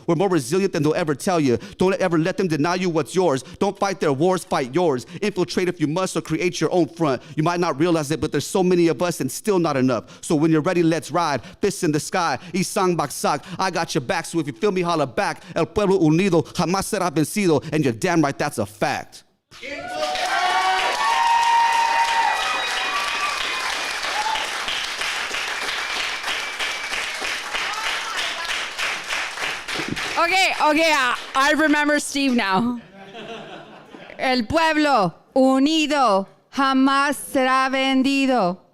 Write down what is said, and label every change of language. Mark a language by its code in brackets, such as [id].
[en] We're more resilient than they'll ever tell you. Don't ever let them deny you what's yours. Don't fight their wars, fight yours. Infiltrate if you must or create your own front. You might not realize it, but there's so many of us and still not enough. So when you're ready, let's ride. Fists in the sky. [tl] Isang baksak. [en] I got your back, so if you feel me, holla back. [es] El pueblo unido jamás será vencido. [en] And you're damn right, that's a fact. Okay, I remember Steve now. [es] El pueblo unido jamás será vendido.